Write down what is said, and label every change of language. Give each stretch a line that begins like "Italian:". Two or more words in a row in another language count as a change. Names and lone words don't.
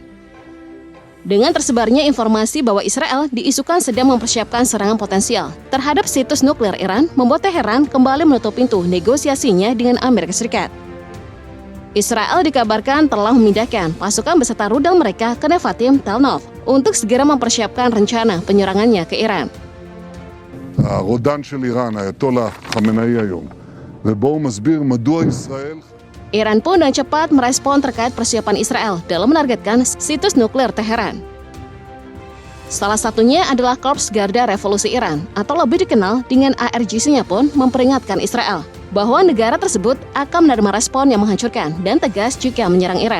Indonesian: Dengan tersebarnya informasi bahwa Israel diisukan sedang mempersiapkan serangan potensial terhadap situs nuklir Iran, membuat Teheran kembali menutup pintu negosiasinya dengan Amerika Serikat. Israel dikabarkan telah memindahkan pasukan beserta rudal mereka ke Nevatim Tel Nov untuk segera mempersiapkan rencana penyerangannya ke Iran.
Hebrew: הרודן של איראן, האייתולה חמינאי היום, ובו הוא מסביר מדוע ישראל...
Indonesian: Iran pun dengan cepat merespon terkait persiapan Israel dalam menargetkan situs nuklir Teheran. Salah satunya adalah Korps Garda Revolusi Iran, atau lebih dikenal dengan ARGC-nya pun memperingatkan Israel bahwa negara tersebut akan menerima respon yang menghancurkan dan tegas jika menyerang Iran.